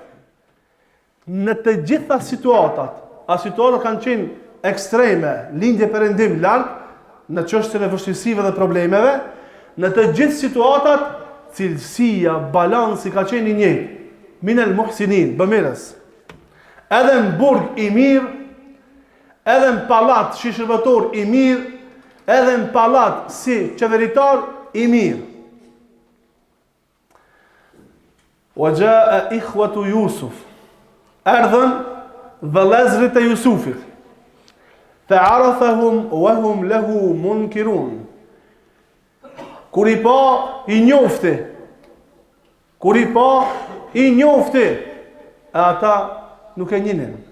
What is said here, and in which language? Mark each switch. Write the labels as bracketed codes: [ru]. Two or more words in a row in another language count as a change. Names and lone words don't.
[sq] Në të gjitha situatat, a situatat kanë qenë ekstreme, lindje perëndim larg, në çështjen e vështirësive dhe problemeve, në të gjithë situatat, cilësia, balansi ka qenë i njëjtë. [ar] من المحسنين, [sq] bëmirës. Edhe në burg i mirë, edhe në pallat si shërbëtor i mirë, edhe në pallat si qeveritar i mirë. [ar] وجاء إخوة يوسف. [sq] Erdhën vëllezërit e Jusufit. [ar] فعرفهم وهم له منكرون. [sq] Kur i pa i njofti. Kur i pa i njofti, e ata nuk e njinin.